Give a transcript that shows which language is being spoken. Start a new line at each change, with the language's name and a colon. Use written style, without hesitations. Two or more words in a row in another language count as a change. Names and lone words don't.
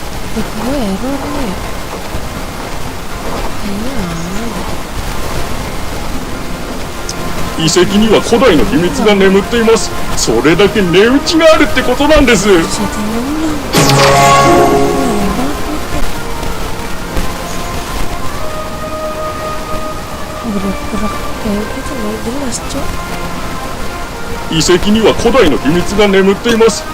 Indonesian: gue error nih. Kayaknya aneh.
Japanese: 遺跡には古代の秘密が眠っています。それだけ値打ちがあるってことなんです。
Indonesian: Bisa tenang. Gerak-gerak kayak gitu nggak jelas, Cok.
Japanese: 遺跡には古代の秘密が眠っています。